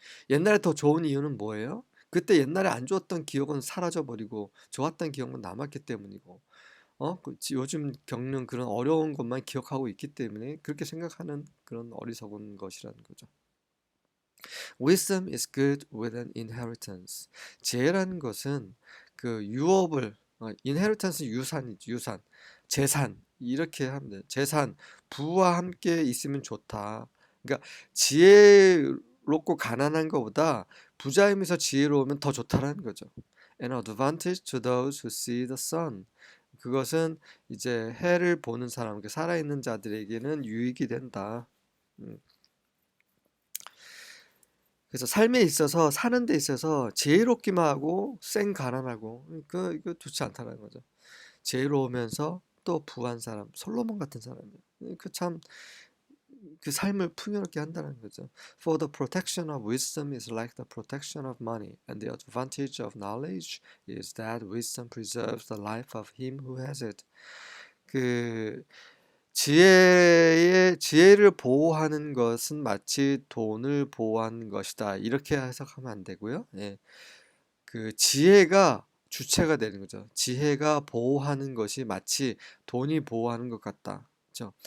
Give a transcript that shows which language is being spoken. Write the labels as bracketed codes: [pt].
[ko] 옛날에 더 좋은 이유는 뭐예요? 그때 옛날에 안 좋았던 기억은 사라져버리고 좋았던 기억만 남았기 때문이고 요즘 겪는 그런 어려운 것만 기억하고 있기 때문에 그렇게 생각하는 그런 어리석은 것이라는 거죠. [en] Wisdom is good with an inheritance. [ko] 지혜라는 것은 그 유업을 inheritance 유산이죠. 유산, 재산 이렇게 하면 돼요. 재산, 부와 함께 있으면 좋다. 그러니까 지혜롭고 가난한 것보다 부자이면서 지혜로우면 더 좋다라는 거죠. [en] An advantage to those who see the sun. [ko] 그것은 이제 해를 보는 사람, 살아있는 자들에게는 유익이 된다. 음. 그래서 삶에 있어서 사는 데 있어서 지혜롭기만 하고 가난하고 이거 좋지 않다는 거죠. 지혜로우면서 또 부한 사람, 솔로몬 같은 사람이에요. 그 삶을 풍요롭게 한다는 거죠. [en] For the protection of wisdom is like the protection of money, and the advantage of knowledge is that wisdom preserves the life of him who has it. [ko] 그 지혜를 보호하는 것은 마치 돈을 보호하는 것이다. 이렇게 해석하면 안 되고요. 예. 그 지혜가 주체가 되는 거죠. 지혜가 보호하는 것이 마치 돈이 보호하는 것 같다. 그렇죠?